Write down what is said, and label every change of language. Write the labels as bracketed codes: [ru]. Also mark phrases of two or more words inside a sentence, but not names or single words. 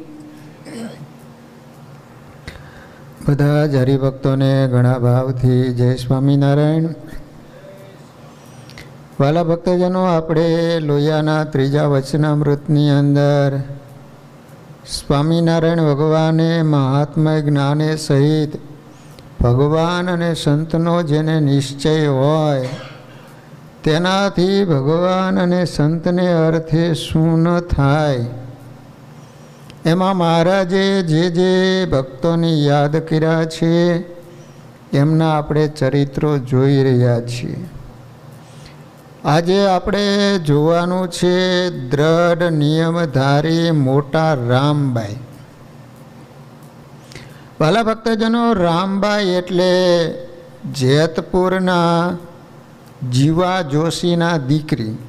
[gu] બધા જ હરિભક્તોને ઘણા ભાવથી જય સ્વામિનારાયણ। વાલા ભક્તજનો, આપણે લોહિયાના ત્રીજા વચનામૃતની અંદર સ્વામિનારાયણ ભગવાને મહાત્મા જ્ઞાને સહિત ભગવાન અને સંતનો જેને નિશ્ચય હોય તેનાથી ભગવાન અને સંતને અર્થે શું ન થાય એમાં મહારાજે જે જે ભક્તોને યાદ કર્યા છે એમના આપણે ચરિત્રો જોઈ રહ્યા છીએ। આજે આપણે જોવાનું છે દ્રઢ નિયમધારી મોટા રામબાઈ। વાલા ભક્તજનો, રામબાઈ એટલે જેતપુરના જીવા જોશીના દીકરી।